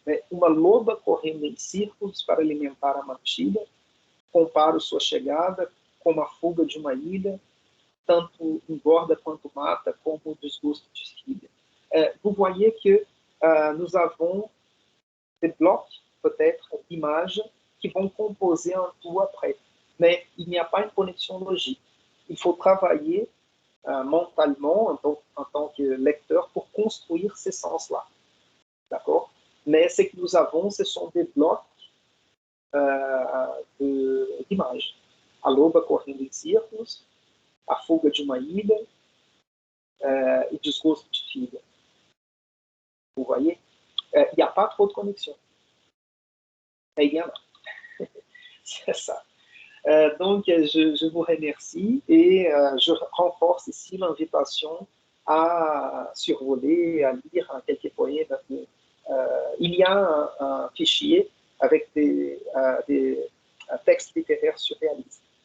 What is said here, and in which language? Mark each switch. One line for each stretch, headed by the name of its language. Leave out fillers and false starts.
Portuguese: Mais uma loba correndo em círculos para alimentar a matilha, comparo sua chegada como a fuga de uma ilha, tanto engorda quanto mata, como o desgosto de filha.
French: Vous voyez que nous avons des blocs, peut-être, d'images qui vont composer un tout après. Mais il n'y a pas une connexion logique. Il faut travailler mentalement en tant que lecteur pour construire ces sens-là. D'accord? Mais ce que nous avons, ce sont des blocs d'images.
Portuguese: A loba correndo em círculos, a fuga de uma ilha e desgosto de filha.
French: Vous voyez? Il n'y a pas trop de connexion. Mais il y en a. C'est ça. Donc, je vous remercie et je renforce ici l'invitation à survoler, à lire quelques poèmes. Il y a un fichier avec un texte littéraire surréaliste.